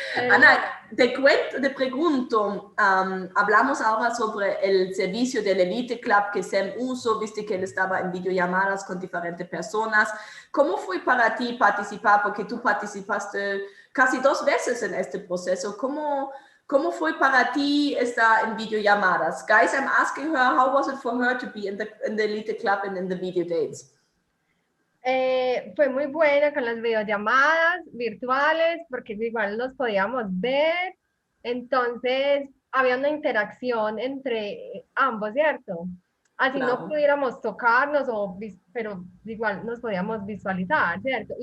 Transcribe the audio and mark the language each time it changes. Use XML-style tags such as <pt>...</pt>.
<es>Ana, te pregunto, hablamos ahora sobre el servicio del Elite Club que Sam usó, viste que él estaba en videollamadas con diferentes personas. ¿Cómo fue para ti participar? Porque tú participaste casi 2 veces en este proceso. ¿Cómo fue para ti estar en videollamadas?</es> <en>Guys, I'm asking her, how was it for her to be in the Elite Club and in the video dates?</en> <es>Fue muy buena con las videollamadas virtuales, porque igual nos podíamos ver, entonces había una interacción entre ambos, ¿cierto? Así no pudiéramos tocarnos, pero igual nos podíamos visualizar, ¿cierto?</es>